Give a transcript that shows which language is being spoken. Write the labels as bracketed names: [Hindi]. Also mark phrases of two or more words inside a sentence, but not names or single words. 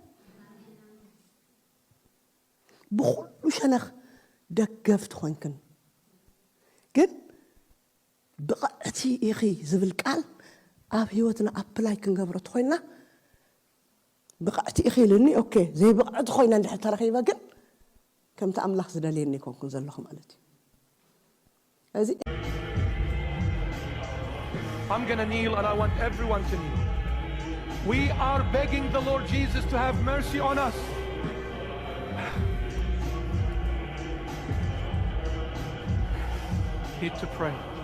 [Tigrinya] ብኩሉ ሸነኽ ደገፍቲ ኾንክን ግን ብቕዕቲ ኢኺ ዝብል ቃል ኣብ ህይወትና ኣፕላይ ክንገብሮ ትኾይንና ብቕዕቲ ኢኺ ኢሉኒ ኦኬ ዘይብቕዕቲ ኾይና እንድሕር ተረኺበ ግን ከምቲ ኣምላኽ ዝደልየኒ ይኮንኩን ዘለኹ ማለት እዩ እዚ [English] I'm going to kneel and I want everyone to kneel. We are begging the Lord Jesus to have mercy on us. Need to pray.